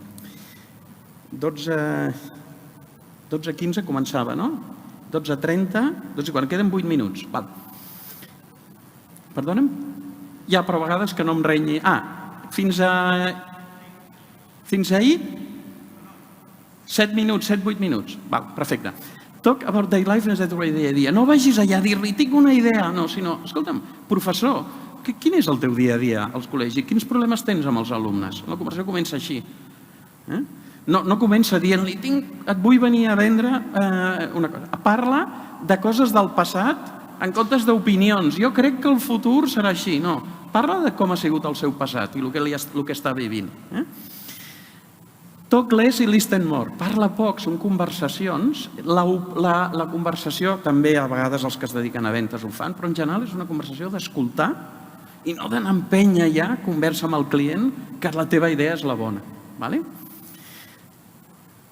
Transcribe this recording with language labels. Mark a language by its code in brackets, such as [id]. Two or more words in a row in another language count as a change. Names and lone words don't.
[ca] 12:15 començava, no? 12:30, 12:40, queden 8 minuts. Perdona'm? Ja, però a vegades que no em renyi. Fins ahir? 7 minuts, 7-8 minuts. Perfecte. [en] Talk about their life as a idea. [ca] No vagis allà a dir-li, tinc una idea. No, sinó, escolta'm, professor, quin és el teu dia a dia als col·legis? Quins problemes tens amb els alumnes? La conversació comença així. No comença dient-li, et vull venir a vendre una cosa. Parla de coses del passat en comptes d'opinions. Jo crec que el futur serà així. No, parla de com ha sigut el seu passat i el que està vivint. [en] Talk less i listen more. [ca] Parla poc, són conversacions. La conversació, també a vegades els que es dediquen a ventes ho fan, però en general és una conversació d'escoltar i no d'anar a empènyer ja, conversa amb el client, que la teva idea és la bona.